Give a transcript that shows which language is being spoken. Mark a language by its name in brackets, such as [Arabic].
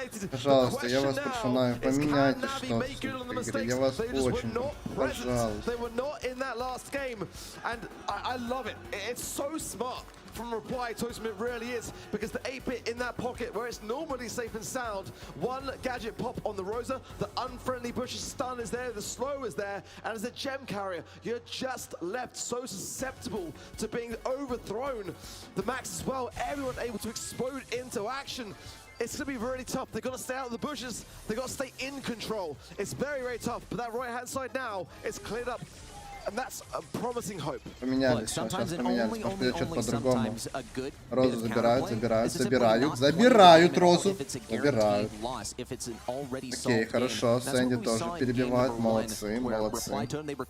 [Russian] Пожалуйста, я вас прошу, Нави, поменяйте что-то в этой игре. Я вас очень прошу, пожалуйста. [English] They were not in that last game, and I love it. It's so smart from Reply Totem, it really is, because the 8-Bit in that pocket where it's normally safe and sound, one gadget pop on the Rosa, the unfriendly Bush's stun is there, the slow is there, and as a gem carrier, you're just left so susceptible to being overthrown. The Max as well, everyone able to explode into action. It's going to be really tough. They've got to stay out of the bushes. They've got to stay in control. It's very, very tough, but that right-hand side now is cleared up. And that's a promising hope. [Russian] Поменялись, сейчас поменялись, может идет что-то по-другому. Розу забирают, забирают Розу. Забирают. Окей, хорошо, Сэнди тоже перебивает, молодцы, молодцы.